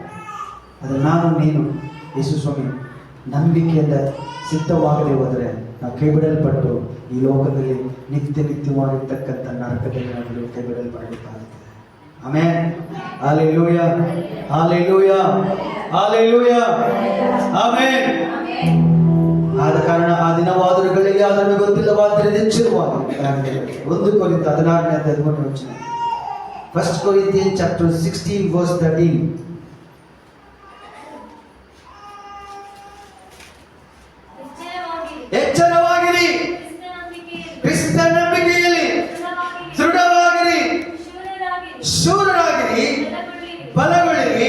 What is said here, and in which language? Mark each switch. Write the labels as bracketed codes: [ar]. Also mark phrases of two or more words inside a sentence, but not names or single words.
[kn] ಆದ್ರೆ ನಾನು ನೀನು ಯೇಸು ಸ್ವಾಮಿ ನಂಬಿಕೆಯಿಂದ ಸಿದ್ಧವಾಗದೆ ಹೋದರೆ ನಾವು ಕೈ ಬಿಡಲ್ಪಟ್ಟು ಈ ಲೋಕದಲ್ಲಿ ನಿತ್ಯವಾಗಿರ್ತಕ್ಕಂಥ ನರಕದಲ್ಲಿ ನಾವು ಕೈ ಬಿಡಲ್ಪಡಬೇಕಾಗುತ್ತದೆ. ಆಮೆನ್. ಹಲ್ಲೆಲೂಯಾ, ಹಲ್ಲೆಲೂಯಾ, ಹಲ್ಲೆಲೂಯಾ, ಆಮೆನ್. ಆದ ಕಾರಣ ಆ ದಿನವಾದರೂ ಗಳಿಗೆ ಅದನ್ನು ಗೊತ್ತಿಲ್ಲವಾದರೆ ಎಚ್ಚರವಾಗಿ 1 ಕೊರಿಂಥ 16:13 ವಚನ. [en] 1 Corinthians chapter 16 verse 13. [kn] ಎಚ್ಚರವಾಗಿರಿ, ಕ್ರಿಸ್ತ ನಂಬಿಕೆಯಲ್ಲಿ ದೃಢವಾಗಿರಿ, ಶೂರರಾಗಿರಿ, ಬಲಗೊಳ್ಳಿರಿ.